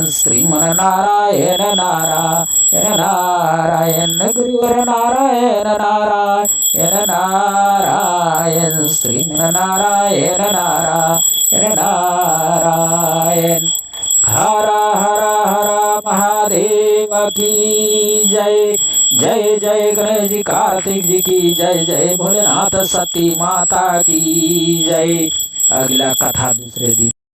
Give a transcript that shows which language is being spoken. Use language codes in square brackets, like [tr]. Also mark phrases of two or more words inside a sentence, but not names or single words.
[hi] श्रीमन नारायण नारायण नारायण, गुरुवर नारायण नारायण नारायण। श्रीमन नारायण नारायण नारायण। हर हर हर महादेव की जय। जय जय गणेश जी कार्तिक जी की जय। जय भोलेनाथ सती माता की जय। अगला कथा दूसरे दिन।